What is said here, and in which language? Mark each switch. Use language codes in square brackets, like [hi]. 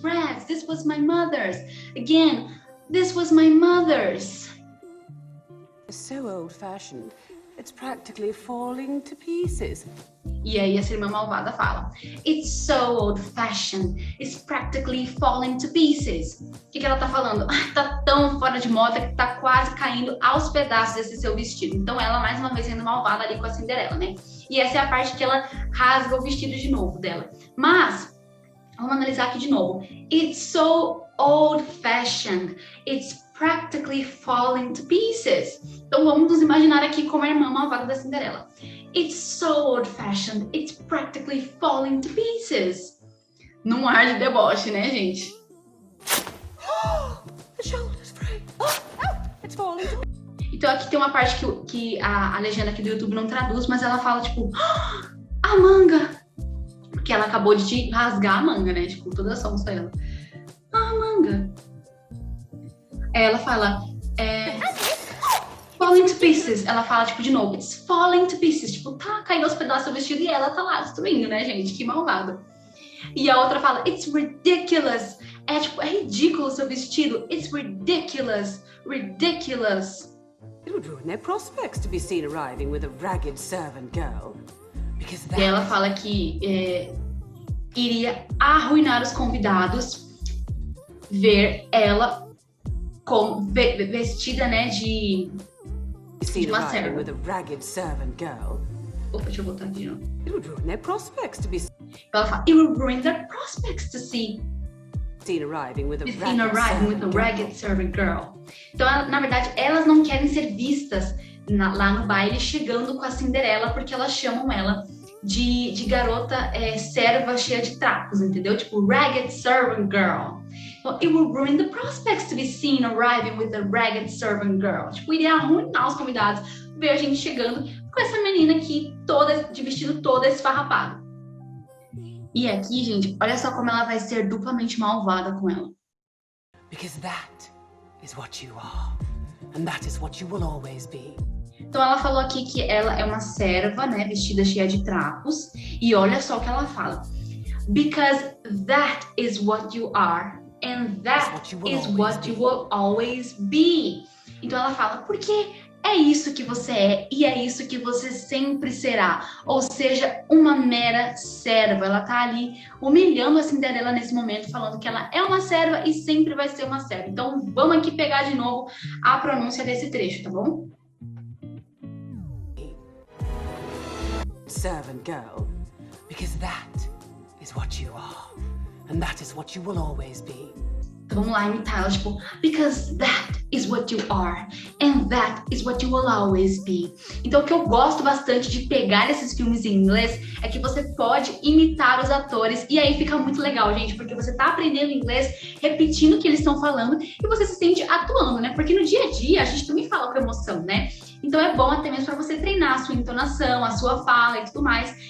[en] Rags. This was my mother's. Again, this was my mother's. It's so old-fashioned. It's practically falling to pieces. [pt] E aí essa irmã malvada fala, [en] it's so old-fashioned. It's practically falling to pieces. [pt] O que ela tá falando? Tá tão fora de moda que tá quase caindo aos pedaços esse seu vestido. Então ela, mais uma vez, sendo malvada ali com a Cinderela, né? E essa é a parte que ela rasga o vestido de novo dela. Mas Vamos analisar aqui de novo. [en] It's so old-fashioned. It's practically falling to pieces. [pt] Então vamos nos imaginar aqui como a irmã malvada da Cinderela. [en] It's so old-fashioned. It's practically falling to pieces. [pt] Num ar de deboche, né, gente? [en] The shoulder's free. Oh, it's falling to [pt] Então aqui tem uma parte que a legenda aqui do YouTube não traduz, mas ela fala tipo, a manga! Porque ela acabou de te rasgar a manga, né? Tipo, toda a sonsa ela. A manga! Ela fala, [en] falling to pieces. [pt] Ela fala, tipo, de novo, [en] it's falling to pieces. [pt] Tipo, tá caindo aos pedaços do vestido e ela tá lá destruindo, né, gente? Que malvada. E a outra fala, [en] it's ridiculous. [pt] É tipo, é ridículo o seu vestido. [en] It's ridiculous. Ridiculous. It would ruin their prospects to be seen arriving with a ragged servant girl. Because [pt] E ela fala que iria arruinar os convidados ver ela vestida, né, de [en] seen [pt] uma [en] arriving [pt] serva. [en] with a ragged servant girl. [pt] Opa, deixa eu botar aqui de novo. [en] It would ruin their prospects to be [pt] Ela fala, [en] it will ruin their prospects to see seen arriving with a seen arriving with a ragged servant girl. [pt] Então, na verdade, elas não querem ser vistas lá no baile chegando com a Cinderela, porque elas chamam ela de garota serva cheia de trapos, entendeu? Tipo, [en] ragged servant girl. [pt] Então, [en] it will ruin the prospects to be seen arriving with a ragged servant girl. [pt] Tipo, iria arruinar os convidados ver a gente chegando com essa menina aqui, toda de vestido todo esfarrapado. E aqui, gente, olha só como ela vai ser duplamente malvada com ela. [en] Because that is what you are. And that is what you will always be. [pt] Então ela falou aqui que ela é uma serva, né, vestida cheia de trapos. E olha só o que ela fala. [en] Because that is what you are. And that is what you will always be. [pt] Então ela fala, porque é isso que você é e é isso que você sempre será. Ou seja, uma mera serva. Ela tá ali humilhando a Cinderela nesse momento, falando que ela é uma serva e sempre vai ser uma serva. Então vamos aqui pegar de novo a pronúncia desse trecho, tá bom? [en] Servant girl. Because that is what you are. And that is what you will always be. [pt] Então vamos lá imitar ela, tipo, [en] because that is what you are, and that is what you will always be. [pt] Então o que eu gosto bastante de pegar esses filmes em inglês é que você pode imitar os atores e aí fica muito legal, gente, porque você tá aprendendo inglês, repetindo o que eles estão falando e você se sente atuando, né? Porque no dia a dia a gente também fala com emoção, né? Então é bom até mesmo para você treinar a sua entonação, a sua fala e tudo mais.